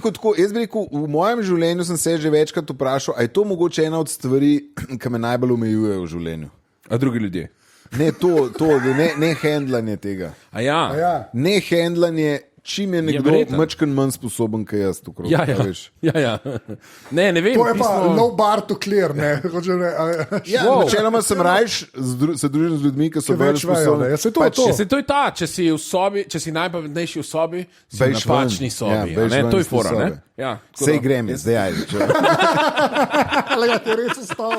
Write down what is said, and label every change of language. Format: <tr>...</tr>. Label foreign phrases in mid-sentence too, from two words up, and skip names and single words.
<sl>rekel tako, v mojem življenju sem se že večkrat vprašal, ali je to mogoče ena od stvari, ki me najbolj omejujejo v življenju. A drugi ljudje. Ne, ne handlanje tega. A ja. Ja. Ne handlanje, čim je nekdo verjetno. mačken manj sposoben, kot jaz. Okrog, Ja, a ja. veš. Ja. Ne vem. To je pa pismo-</sl> <en>low bar to clear,</en> <sl>ne. Hoče ne Ja, Wow. načeloma sem rajš, se družim z ljudmi, ki so Ki bolj več vejo, sposobni. ne. Ja, saj to je to. Če se to je ta, če si v sobi, če si najpametnejši v sobi, si v Bež ven. napačni sobi. Ja, a bež ne? ven To je iz te fora, ne? sobe. Ja, tako Sej da- grem, zdaj ajde. Ali ga ti res ostalo?</sl>